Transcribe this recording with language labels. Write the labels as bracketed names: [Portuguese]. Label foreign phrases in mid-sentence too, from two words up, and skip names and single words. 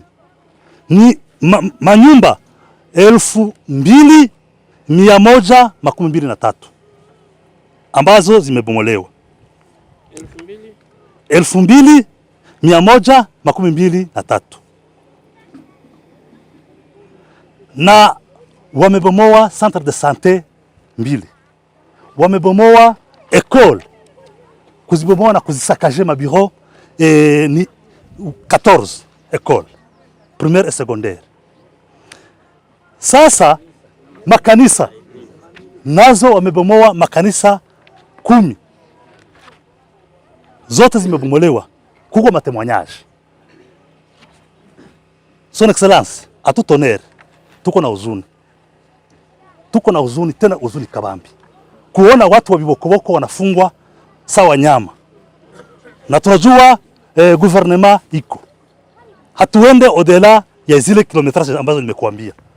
[Swahili] Ni manyumba 2123 ambazo zimebomolewa. 2123 na wamebomoa [French] centre de santé [Swahili] 2. Wamebomoa école, kuzibomoa na kuzisakaje mabureau ni 14 [French] école primaire et secondaire. [Swahili] Sasa makanisa nazo wamebomoa makanisa 10. Zote zimebomolewa. Kuko matemoignage. [French] Son Excellence, à tout honneur, [Swahili] tuko na huzuni. Tuko na huzuni tena huzuni kabambi. Kuona watu wa bibokoboko wanafungwa sawa nyama. Na tunajua gouvernement iko. Hatuende au-delà ya zile kilometraje ambazo nimekuambia.